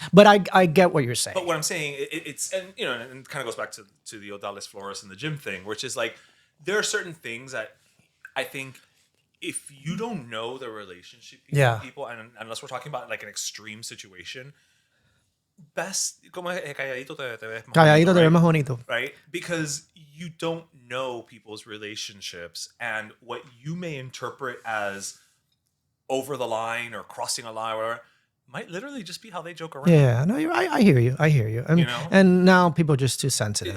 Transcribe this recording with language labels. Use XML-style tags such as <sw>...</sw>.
<en>But I get what you're saying. But what I'm saying, it's and and it kind of goes back to the Odalis Flores and the gym thing, which is like there are certain things that I think, if you don't know the relationship between people, and unless we're talking about like an extreme situation, best,</en> <es>como calladito te ves más Calladito bonito, te ves</es> <en>right?</en> <es>más bonito.</es> <en>Right? Because you don't know people's relationships, and what you may interpret as over the line or crossing a line or whatever might literally just be how they joke around. Yeah, no, I hear you. I hear you. I mean, and now people are just too sensitive.</en>